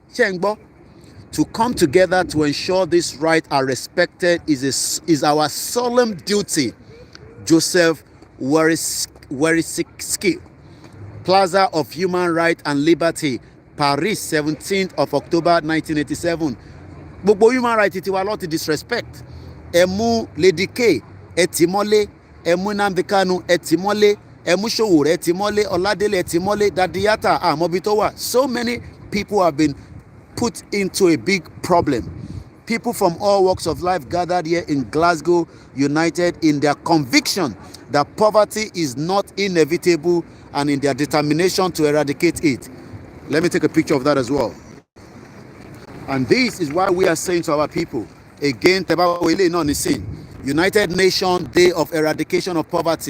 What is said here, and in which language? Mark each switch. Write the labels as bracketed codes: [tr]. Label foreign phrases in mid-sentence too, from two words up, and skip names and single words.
[en] To come together to ensure these rights are respected is our solemn duty. Joseph Weriski, Plaza of Human Rights and Liberty, Paris, 17th of October 1987. [yo] Gbogbo [en] human rights [yo] ti wa [en] lot disrespect. [yo] Emu Lady K, etimole, emu Nnamdi Kanu, etimole, emu Sowore, etimole, Oladele, etimole, Dadiyata, Mobitowa. [en] So many people have been put into a big problem. People from all walks of life gathered here in Glasgow, united in their conviction that poverty is not inevitable and in their determination to eradicate it. Let me take a picture of that as well. And this is why we are saying to our people, again, United Nations Day of Eradication of Poverty.